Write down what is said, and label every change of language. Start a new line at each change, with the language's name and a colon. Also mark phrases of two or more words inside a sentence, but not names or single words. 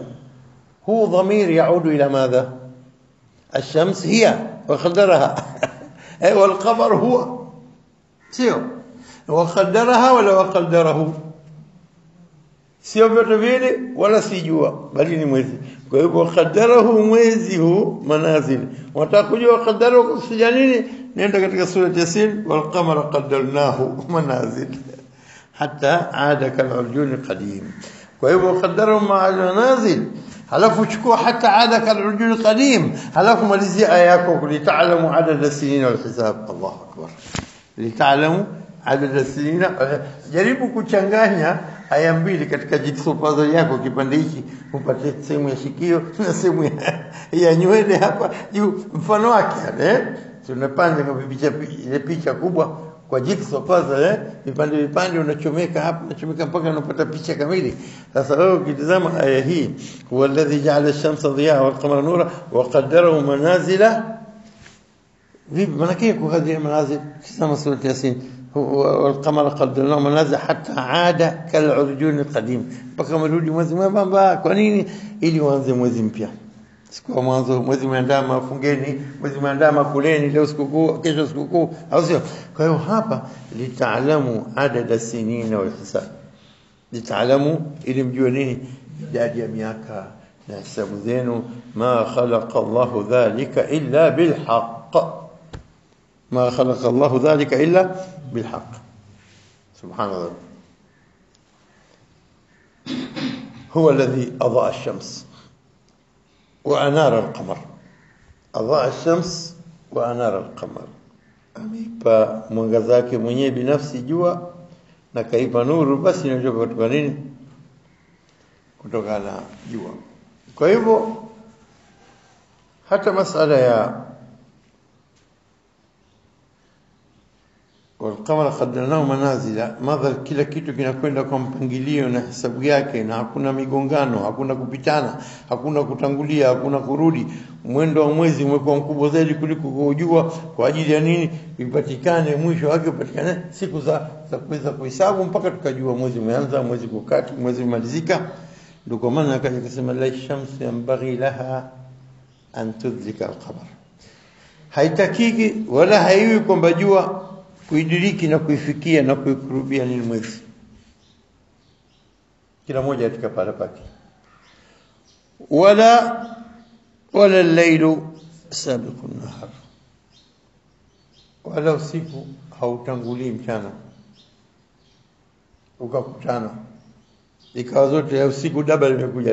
Arabic: هو ضمير يعود إلى ماذا؟ الشمس هي وقدّرها والقمر هو, sio? وقدّرها ولا وقدّره,
Swahili: sio vyote vile wala si jua, bali ni mwezi. Kwa hivyo qadarahu, mwezi huu manazil. Watakujua qadarahu kusija nini? Nenda katika sura Yasin,
Arabic: والقمر قدّرناه منازل حتى عاد كالعرجون القديم.
Swahili: Kwa hivyo
Arabic: قدّره مع منازل,
Swahili: halafu chukua
Arabic: حتى عاد كالعرجون القديم,
Swahili: halafu malizia aya yako
Arabic: لتعلموا عدد السنين والحساب. الله أكبر. لتعلموا عدد السنين.
Swahili: Jaribu kuchanganya aya mbili katika
English: jigsaw puzzle
Swahili: yako, kipande hiki upate sehemu ya shikio na sehemu ya nywele hapa juu, mfano wake tunapanga kwa picha kubwa kwa
English: jigsaw puzzle,
Swahili: vipande unachomeka hapa, unachomeka mpaka unapata picha kamili. Sasa wewe ukitazama aya hii,
Arabic: هو الذي جعل الشمس ضياء والقمر نورا وقدّره منازل.
Swahili: vipi maana yake kuhadhiri manazil? Kisema sura Yasin,
Arabic: والقمر قدّرناه منازل حتى عاد كالعرجون القديم,
Swahili: mpaka marudi mwezi mwembamba. Kwa nini? Ili uanze mwezi mpya. Siku mwanzo mwezi mwandama fungeni, mwezi mwandama kuleni, leo sikukuu, kesho sikukuu, au sio? Kwa hiyo hapa
Arabic: لتعلموا عدد السنين والحساب,
Swahili: litaalamu ili mjue nini idadi ya miaka na hesabu zenu.
Arabic: ما خلق الله ذلك إلا بالحق، ما خلق الله ذلك إلا بالحق, ma khalaqa Allahu dhalika illa bil haqq. Subhanallah. هو الذي أضاء الشمس وأنار القمر. أضاء الشمس وأنار القمر.
Swahili: Ameipa mwangaza wake mwenyewe binafsi jua na kaipa nuru, basi inajua kutoka nini? Kutoka na jua. Kwa hivyo hata masala ya والقمر قدرناه منازل, madha kila kitu kinakwenda kwa mpangilio na hesabu yake, na hakuna migongano, hakuna kupitana, hakuna kutangulia, hakuna kurudi. Mwendo wa mwezi umekuwa mkubwa zaidi kuliko kujua. Kwa ajili ya nini? Ipatikane mwisho wake, upatikane siku za kuweza kuhesabu mpaka tukajua mwezi umeanza, mwezi kukati, mwezi umalizika. Ndio kwa maana akaja kusema
Arabic: لا الشمس ينبغي لها أن تدرك القمر,
Swahili: haitakiki wala haiwi kwamba jua kuidiriki na kuifikia na kuikurubia ni mwezi, kila moja katika pala pake.
Arabic: ولا الليل سابق النهار,
Swahili: wala usiku hautangulii mchana ukakutana ikawa zote ya usiku double imekuja.